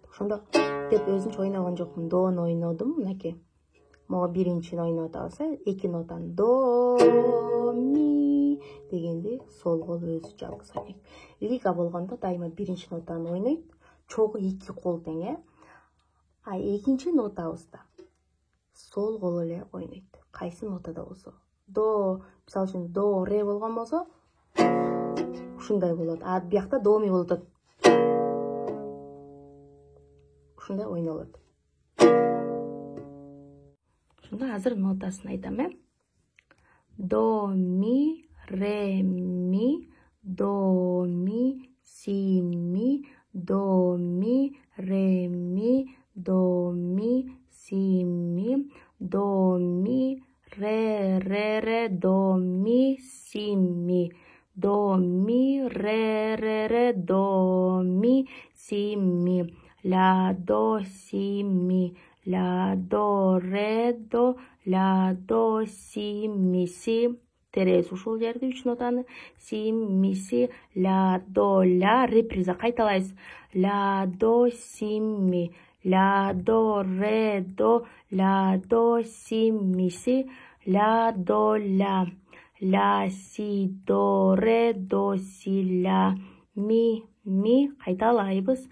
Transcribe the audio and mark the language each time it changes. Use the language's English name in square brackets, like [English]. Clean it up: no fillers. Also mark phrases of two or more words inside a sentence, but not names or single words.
[Kyrgyz] Ошондо деп өзүнчө ойногон жокмун, дону ойнодум, мынакей. Могу биринчини ойноп атабыз, 2 нотаны до ми дегенде сол кол өзү жалгыз ойнойт. Лига болгондо дайыма биринчи нотаны ойнойт, чогуу 2 кол тең, а экинчи нотабызда сол кол эле ойнойт. Кайсы нотада болсо. До, мисалы үчүн до ре болгон болсо, ушундай болот. А биякта до ми болот. Ушундай ойнолот. Ошондо азыр нотасын айтам, До ми ре ми, до ми си ми, до ми ре ми, до ми си ми, до ми ре ре ре, до ми си ми, до ми ре ре ре, до ми си ми, ла до си ми, ла до ре до, ла до си ми си. Теребиз ушул жерде 3 нотаны. Си ми си, ла до ла, реприза кайталайбыз. Ла до си ми, ла до ре до, ла до си ми си, ла до ла, ла си до ре до си ла, ми кайталайбыз.